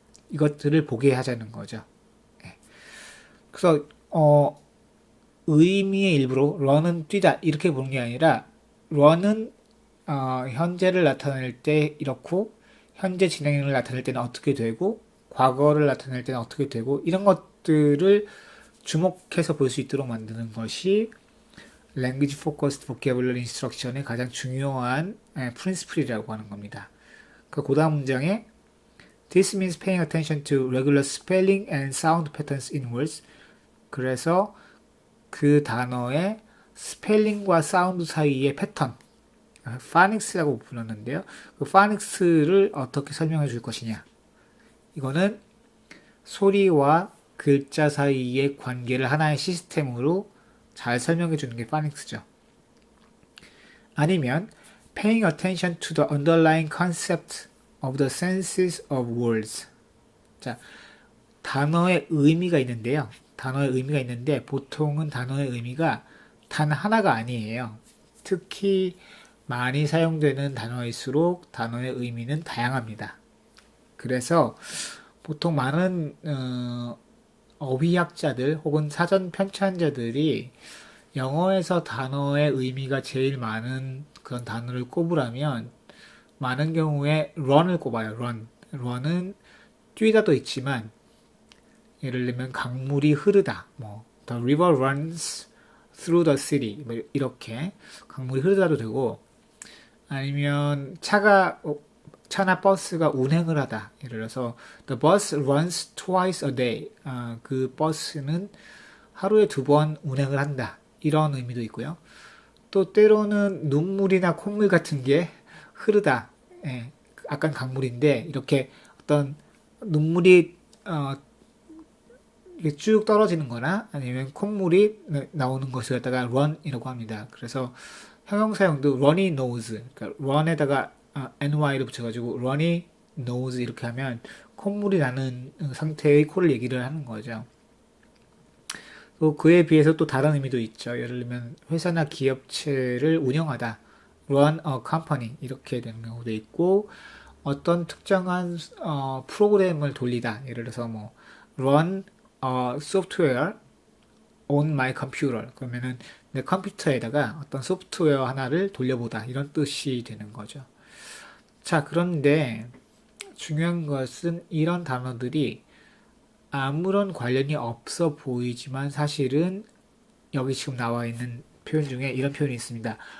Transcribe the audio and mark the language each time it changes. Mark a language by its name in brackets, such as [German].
[Korean] 이것들을 보게 하자는 거죠. 그래서 의미의 일부로 run은 뛰다 이렇게 보는 게 아니라 run은 현재를 나타낼 때 이렇고 현재 진행을 나타낼 때는 어떻게 되고 과거를 나타낼 때는 어떻게 되고 이런 것들을 주목해서 볼 수 있도록 만드는 것이 [English] Language Focused Vocabulary Instruction [Korean] 의 가장 중요한 프린시플이라고 하는 겁니다. 그 다음 문장에 [English] This means paying attention to regular spelling and sound patterns in words. [Korean] 그래서 그 단어의 스펠링과 사운드 사이의 패턴, 파닉스라고 불렀는데요. 그 파닉스를 어떻게 설명해 줄 것이냐. 이거는 소리와 글자 사이의 관계를 하나의 시스템으로 잘 설명해 주는 게 파닉스죠. 아니면 [English] paying attention to the underlying concept of the senses of words. [Korean] 자, 단어의 의미가 있는데요. 단어의 의미가 있는데 보통은 단어의 의미가 단 하나가 아니에요. 특히 많이 사용되는 단어일수록 단어의 의미는 다양합니다. 그래서 보통 많은 어휘학자들 혹은 사전 편찬자들이 영어에서 단어의 의미가 제일 많은 그런 단어를 꼽으라면 많은 경우에 run을 꼽아요. run은 뛰다도 있지만 예를 들면 강물이 흐르다, [English] the river runs through the city, [Korean] 이렇게 강물이 흐르다도 되고 아니면 차나 버스가 운행을 하다. 예를 들어서 [English] the bus runs twice a day. [Korean] 그 버스는 하루에 2번 운행을 한다. 이런 의미도 있고요. 또 때로는 눈물이나 콧물 같은 게 흐르다. 예, 약간 강물인데 이렇게 어떤 눈물이 쭉 떨어지는 거나 아니면 콧물이 나오는 것을 갖다가 run이라고 합니다. 그래서 형용사형도 runny nose, 그러니까 run에다가 ny를 붙여가지고 runny nose 이렇게 하면 콧물이 나는 상태의 코를 얘기를 하는 거죠. 또 그에 비해서 또 다른 의미도 있죠. 예를 들면 회사나 기업체를 운영하다, [English] run a company [Korean] 이렇게 되는 경우도 있고 어떤 특정한 프로그램을 돌리다. 예를 들어서 [English] run software on my computer. [Korean] 그러면은 내 컴퓨터에다가 어떤 소프트웨어 하나를 돌려보다. 이런 뜻이 되는 거죠. 자, 그런데 중요한 것은 이런 단어들이 아무런 관련이 없어 보이지만 사실은 여기 지금 나와 있는 표현 중에 이런 표현이 있습니다.